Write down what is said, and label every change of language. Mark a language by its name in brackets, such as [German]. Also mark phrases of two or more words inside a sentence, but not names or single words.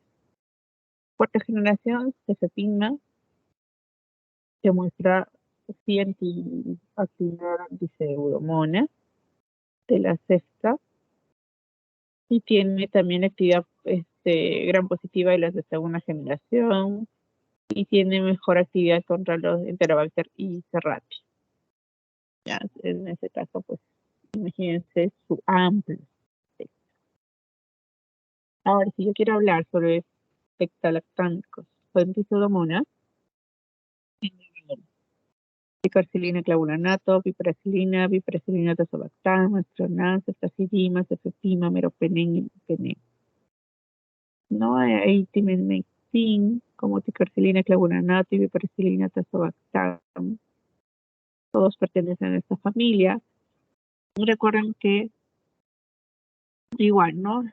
[Spanish] Cuarta generación, cefepima, que muestra sí actividad antipseudomonas de la cefta, y tiene también actividad gram positiva de las de segunda generación, y tiene mejor actividad contra los Enterobacter y Serratia. Ya, en ese caso, pues, imagínense su amplio espectro. Ahora, si yo quiero hablar sobre beta-lactámicos o pseudomonas, piperacilina clavulanato, piperacilina tazobactam, astronal, ceftazidima, cefepima, meropenem y penem. No hay timenmectin, como ticarcilina clavulanato y piperacilina tazobactam. Todos pertenecen a esta familia. Y recuerden que igual, ¿no?